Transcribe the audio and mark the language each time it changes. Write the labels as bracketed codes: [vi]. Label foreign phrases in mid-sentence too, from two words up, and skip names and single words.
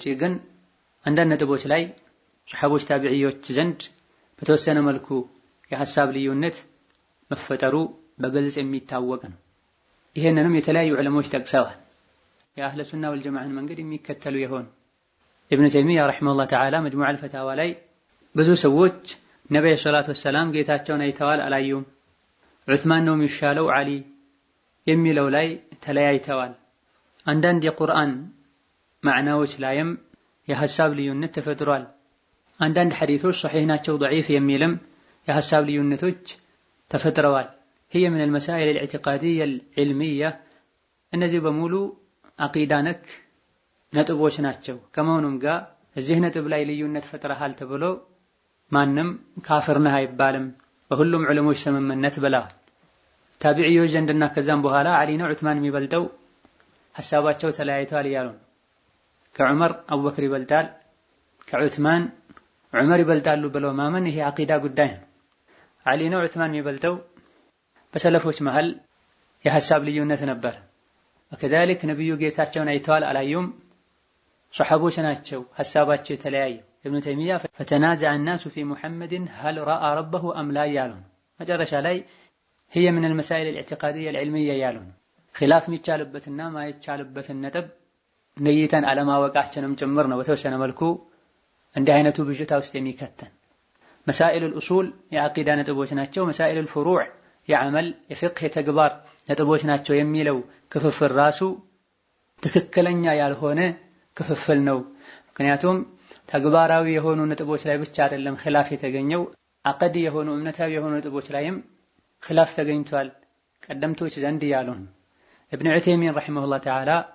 [am] ግን አንዳንድ ነጥቦች ላይ ሱሐቦች ታቢዒዎች ዘንድ በተወሰነ መልኩ የሐሳብ ልዩነት መፈጠሩ በግልጽ የሚታወቅ ነው። ይሄንንም የተለያዩ ዑለሞች ጠቅሰዋል። የአህለ ሱና ወልጀማዓን መንገድ የሚከተሉ የሆኑ ኢብኑ ተይሚያ [ar] رحمه الله تعالى [am] መጅሙዕ አልፈታዋ ላይ ብዙ ሰዎች ነብዩ [ar] صلى الله عليه وسلم [am] ጌታቸውን አይተዋል አላዩም፣ ዑስማን ነው የሚሻለው ዓሊ የሚለው ላይ ተለያይተዋል። አንዳንድ የቁርአን ማዕናዎች ላይም የሐሳብ ልዩነት ተፈጥሯል። አንዳንድ ሐዲሶች ሶሒህ ናቸው ضعيف የሚልም የሐሳብ ልዩነቶች ተፈጥረዋል። [ar] هي من المسائل الاعتقادية العلمية [am] እነዚህ በሙሉ አቂዳ ነክ ነጥቦች ናቸው። ከመሆኑም ጋር እዚህ ነጥብ ላይ ልዩነት ፈጥረሃል ተብሎ ማንም ካፍር ነህ አይባልም በሁሉም ዑለሞች ስምምነት ብለዋል። ታቢዒዮች ዘንድና ከዛም በኋላ ዓሊ ነው ዑስማን የሚበልጠው ሐሳባቸው ተለያይቷል እያሉ ነው። ከዑመር አቡበክር ይበልጣል፣ ከዑስማን ዑመር ይበልጣሉ ብለው ማመን ይሄ አቂዳ ጉዳይ ነው። ዓሊ ነው ዑስማን የሚበልጠው በሰለፎች መሃል የሐሳብ ልዩነት ነበር። ወከዛሊክ ነብዩ ጌታቸውን አይተዋል አላዩም? ሱሐቦች ናቸው ሐሳባቸው የተለያየው። ኢብኑ ተይሚያ [ar] فتنازع الناس في محمد هل رأى ربه أم لا [am] ያሉን መጨረሻ ላይ [ar] هي من المسائل الاعتقادية العلمية [am] ያሉን ኺላፍ የሚቻልበትና ማይቻልበትን ነጥብ ነይተን አለማወቃችንም ጭምር ነው በተወሰነ መልኩ እንዲህ አይነቱ ብዥታ ውስጥ የሚከተን። [ar] مسائل الأصول [am] የአቂዳ ነጥቦች ናቸው። [ar] مسائل الفروع [am] የዓመል የፍቅህ የተግባር ነጥቦች ናቸው የሚለው ክፍፍል ራሱ ትክክለኛ ያልሆነ ክፍፍል ነው። ምክንያቱም ተግባራዊ የሆኑ ነጥቦች ላይ ብቻ አይደለም ኺላፍ የተገኘው አቀዲ የሆኑ እምነታዊ የሆኑ ነጥቦች ላይም ኺላፍ ተገኝቷል ቀደምቶች ዘንድ ያሉን። ኢብኑ ዑተይሚን [ar] رحمه الله تعالى